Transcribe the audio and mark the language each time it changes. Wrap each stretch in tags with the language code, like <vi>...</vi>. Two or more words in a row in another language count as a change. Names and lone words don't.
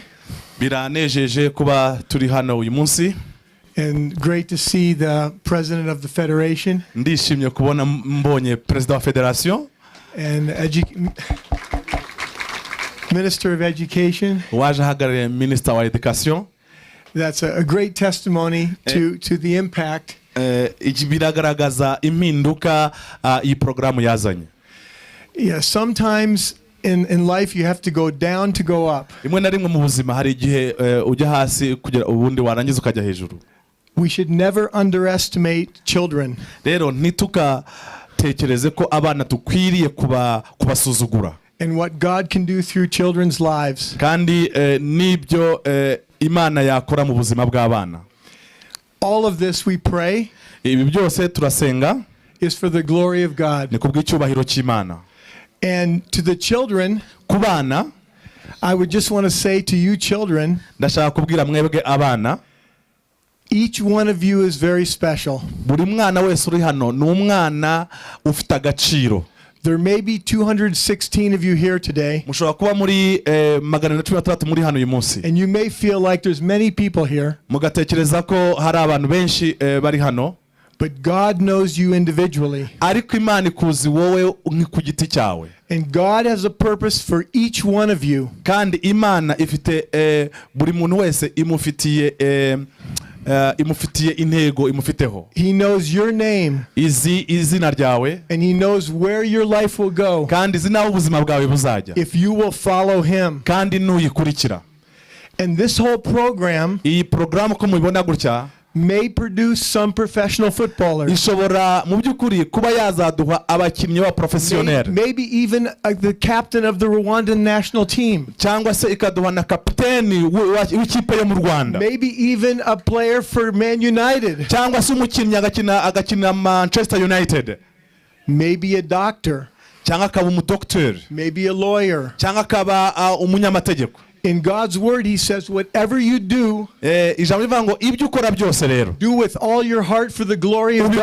<rw>Biranejeje kuba turi hano uyu munsi.</rw> <en>And great to see the president of the federation.</en> <rw>Ndishimye kubona mbonye president wa federation.</rw> <en>And Minister of Education.</en> <rw>Waje hagarariye Minister wa Education.</rw> <en>That's a great testimony to the impact.</en> <rw>Biragaragaza impinduka iyi programu yazanye.</rw> <en>Yeah, sometimes in life you have to go down to go up.</en> <rw>Rimwe na rimwe mu buzima hari igihe ujya hasi kugira ubundi warangiza ukajya hejuru.</rw> <en>We should never underestimate children.</en> <rw>Rero ntitukatekereze ko abana tukwiriye kubasuzugura.</rw> <en>And what God can do through children's lives.</en> <rw>Kandi nibyo Imana yakora mu buzima bw'abana.</rw> <en>All of this we pray.</en> <rw>Ibi byose turasenga.</rw> <en>Is for the glory of God.</en> <rw>Ni kubw'icyubahiro cy'Imana.</rw> <en>And to the children,</en> <rw>kubana,</rw> <en>I would just want to say to you children,</en> <rw>ndashaka kubwira mwebwe abana,</rw> <en>each one of you is very special.</en> <rw>Buri mwana wese uri hano ni umwana ufite agaciro.</rw> <en>There may be 216 of you here today.</en> <rw>Mushobora kuba muri 116 muri hano uyu munsi.</rw> <en>And you may feel like there's many people here.</en> <rw>Mugatekereza ko hari abantu benshi bari hano.</rw> <en>But God knows you individually.</en> <rw>Ariko Imana ikuzi wowe ku giti cyawe.</rw> <en>And God has a purpose for each one of you.</en> <rw>Kandi Imana ifite buri muntu wese imufitiye intego imufiteho.</rw> <en>He knows your name.</en> <rw>Izina ryawe.</rw> <en>And he knows where your life will go.</en> <rw>Kandi izi naho ubuzima bwawe buzajya.</rw> <en>If you will follow him.</en> <rw>Kandi nuyikurikira.</rw> <en>And this whole program</en> <rw>iyi porogaramu ko mubibona gutya</rw> <en>may produce some professional footballers.</en> <rw>ishobora mu by'ukuri kuba yazaduha abakinnyi ba professionnel</rw> <en>Maybe even the captain of the Rwandan national team.</en> <rw>cyangwa se ikaduha na kapiteni w'ikipe yo mu Rwanda,</rw> <en>Maybe even a player for Man United.</en> <rw>cyangwa se umukinnyi agakina Manchester United,</rw> <en>Maybe a doctor.</en> <rw>cyangwa akaba umudokiteri,</rw> <en>Maybe a lawyer.</en> <rw>cyangwa akaba umunyamategeko.</rw> <en>In God's word, he says, whatever you do,</en> <rw>ijambo rivuga ngo ibyo ukora byose rero</rw> <en>do with all your heart for the glory of</en>